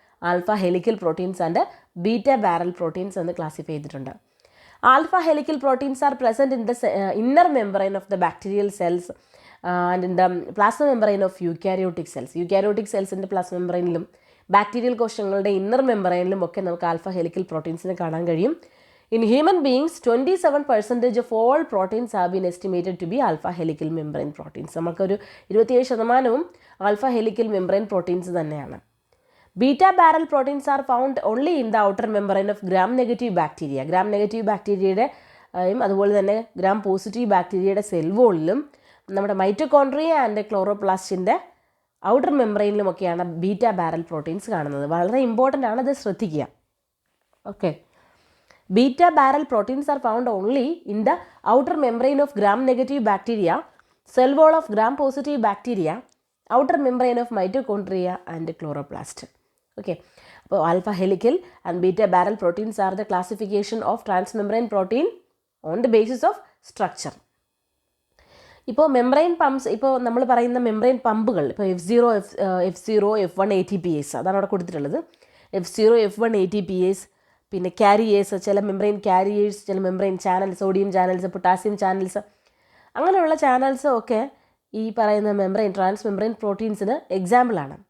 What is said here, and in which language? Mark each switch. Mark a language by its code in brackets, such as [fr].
[ml] Alpha helical proteins and beta barrel proteins എന്ന് classify ചെയ്തിട്ടുണ്ട്. [en] Alpha helical proteins are present in the inner membrane of the bacterial cells and in the plasma membrane of eukaryotic cells. [ml] Eukaryotic സെൽസിൻ്റെ plasma മെംബ്രെയിനിലും bacterial കോശങ്ങളുടെ inner മെംബ്രെയിനിലും ഒക്കെ നമുക്ക് alpha helical പ്രോട്ടീൻസിനെ കാണാൻ കഴിയും. [en] In human beings, 27% of all proteins have been estimated to be alpha helical membrane proteins. [ml] നമുക്കൊരു 27% alpha helical membrane proteins തന്നെയാണ്. [en] Beta barrel proteins are found only in the outer membrane of gram negative bacteria. [ml] Gram negative ബാക്ടീരിയയുടെ അതുപോലെ തന്നെ gram positive ബാക്ടീരിയയുടെ cell വോളിലും നമ്മുടെ mitochondria and ക്ലോറോപ്ലാസ്റ്റിൻ്റെ outer മെംബ്രെയിനിലുമൊക്കെയാണ് beta barrel proteins കാണുന്നത്. വളരെ important ആണ്, അത് ശ്രദ്ധിക്കുക. [en] Okay, beta barrel proteins are found only in the outer membrane of gram-negative bacteria, cell wall of gram-positive bacteria, outer membrane of mitochondria and chloroplast. Okay, so alpha helical and beta barrel proteins are the classification of transmembrane protein on the basis of structure. [ml] ഇപ്പോൾ membrane pumps, ഇപ്പോൾ നമ്മൾ പറയുന്ന membrane പമ്പുകൾ, ഇപ്പോൾ F0, F1 ATPase അതാണ് അവിടെ കൊടുത്തിട്ടുള്ളത്. F0, F1 ATPase, പിന്നെ ക്യാരിയേഴ്സ്, ചില മെംബ്രെയിൻ ക്യാരിയേഴ്സ്, ചില membrane channel, sodium channels, potassium channels, അങ്ങനെയുള്ള ചാനൽസ് ഒക്കെ ഈ പറയുന്ന മെംബ്രെയിൻ ട്രാൻസ്മെംബ്രെയിൻ പ്രോട്ടീൻസിന് എക്സാമ്പിളാണ്.